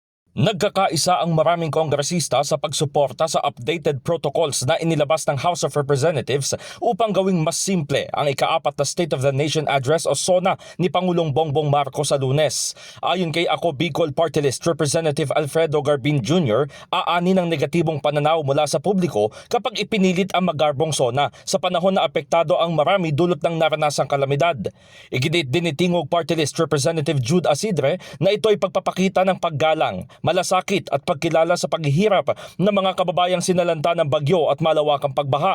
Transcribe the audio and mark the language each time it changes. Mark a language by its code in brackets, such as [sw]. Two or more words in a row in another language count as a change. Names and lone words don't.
[tl] Nagkakaisa ang maraming kongresista sa pagsuporta sa [en] updated protocols [tl] na inilabas ng House of Representatives upang gawing mas simple ang ika-4 na State of the Nation Address o SONA ni Pangulong Bongbong Marcos sa Lunes. Ayon kay Ako Bicol Party List Representative Alfredo Garbin Jr., aani ng negatibong pananaw mula sa publiko kapag ipinilit ang magarbong SONA sa panahon na apektado ang marami dulot ng naranasang kalamidad. Iginit din ni Tingog Party List Representative Jude Asidre na ito'y pagpapakita ng paggalang, malasakit at pagkilala sa paghihirap ng mga kababayang sinalanta ng bagyo at malawakang pagbaha.